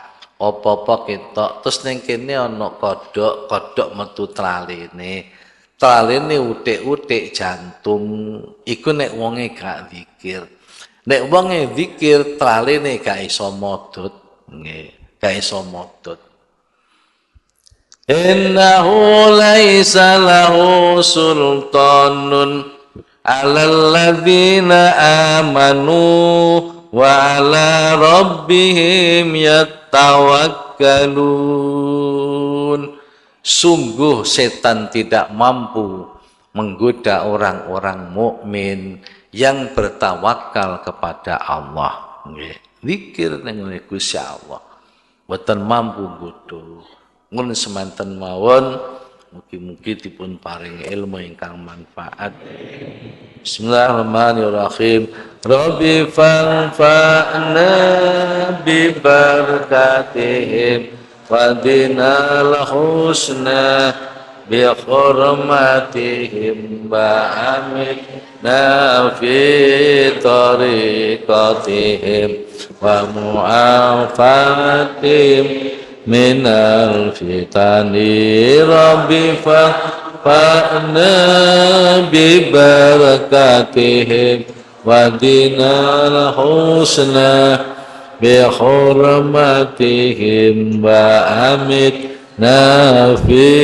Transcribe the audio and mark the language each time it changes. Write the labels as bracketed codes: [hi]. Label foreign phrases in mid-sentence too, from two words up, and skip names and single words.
[jv] Apa-apa ketok terus ning kene ana kodhok metu traline utik-utik jantung iku nek wonge gak zikir nek wonge zikir traline gak iso modot nggih gak iso modot [ar] إنه ليس له سلطان على الذين آمنوا وعلى ربهم يتوكلون. [id] Sungguh setan tidak mampu menggoda orang-orang mukmin yang bertawakal kepada Allah. [jv] Zikir ning Gusti Allah. Boten mampu nggodha. Mun semanten mawon mugi-mugi dipun paring ilmu ingkang manfaat. [ar] بسم الله الرحمن الرحيم. رب فانفعنا ببركتهم واهدنا الحسنى بحرمتهم وأمتنا في طريقتهم ومعافاتهم من الفتن رب فانفعنا ببركتهم واهدنا الحسنى بحرمتهم وأمتنا في